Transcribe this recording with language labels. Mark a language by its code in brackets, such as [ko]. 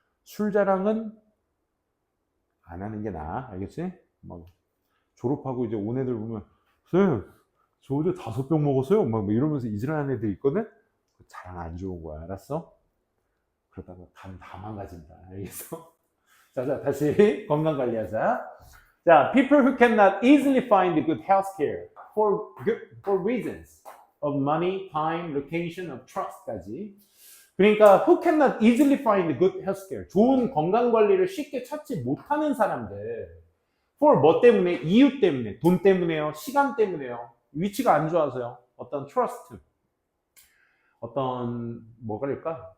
[ko] 술 자랑은 안 하는 게 나아, 알겠지? 막 졸업하고 이제 온 애들 보면 쌤, 저 어제 5병 먹었어요 막 이러면서 이질하는 애들 있거든? 자랑 안 좋은 거야, 알았어? 그러다가 간 다 망가진다, 알겠어? 자, 다시 건강 관리하자. [en] 자, people who cannot easily find good health care for reasons of money, time, location, of trust까지. [ko] 그러니까 [en] who cannot easily find good health care, [ko] 좋은 건강 관리를 쉽게 찾지 못하는 사람들. for 뭐 때문에? 이유 때문에, 돈 때문에요, 시간 때문에요, 위치가 안 좋아서요. 어떤 trust, 어떤 뭐가 될까?